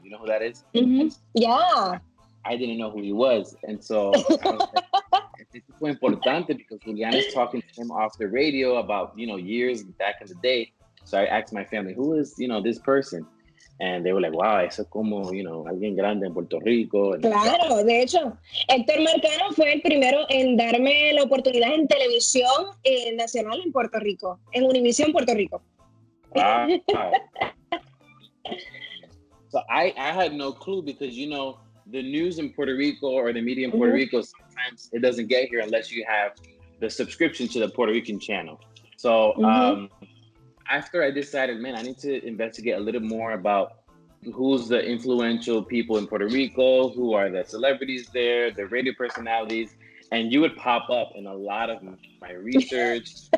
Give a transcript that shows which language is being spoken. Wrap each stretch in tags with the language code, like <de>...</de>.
<en>You know who that is? Mm-hmm. Yeah. I didn't know who he was. And so I was like, it's so importante because Julian is talking to him off the radio about, years back in the day. So I asked my family, who is, this person? And they were like, wow,</en> <es>eso es como, alguien grande en Puerto Rico. Claro, de hecho, Héctor Mercano fue el primero en darme la oportunidad en televisión nacional en Puerto Rico, en Univisión Puerto Rico.</es> <en>Wow. So I had no clue because, the news in Puerto Rico or the media in Puerto Rico, sometimes it doesn't get here unless you have the subscription to the Puerto Rican channel. So after I decided, man, I need to investigate a little more about who's the influential people in Puerto Rico, who are the celebrities there, the radio personalities, and you would pop up in a lot of my research.</en>